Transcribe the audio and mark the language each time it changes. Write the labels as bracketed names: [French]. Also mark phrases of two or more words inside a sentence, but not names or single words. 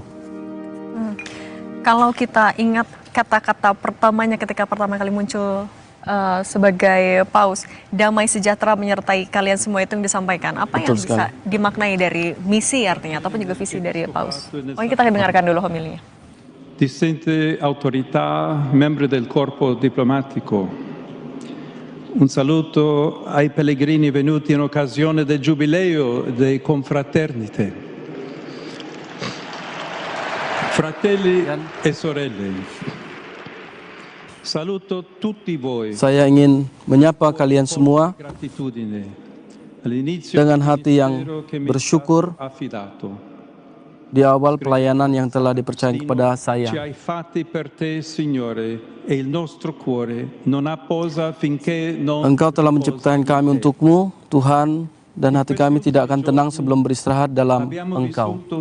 [Indonesian] Kalau kita ingat kata-kata pertamanya ketika pertama kali muncul sebagai paus, damai sejahtera menyertai kalian semua, itu yang disampaikan. Apa yang bisa dimaknai dari misi artinya, ataupun juga visi dari paus? Kita dengarkan dulu homilinya. [Italian] Distinte autorità, membri del corpo diplomatico, un saluto ai pellegrini venuti in occasione del giubileo dei confraternite. Fratelli e sorelle, saluto tutti voi. [Indonesian] Saya ingin menyapa kalian semua dengan hati yang bersyukur di awal pelayanan yang telah dipercayakan kepada saya. Engkau telah menciptakan kami untukmu, Tuhan, dan hati kami tidak akan tenang sebelum beristirahat dalam Engkau.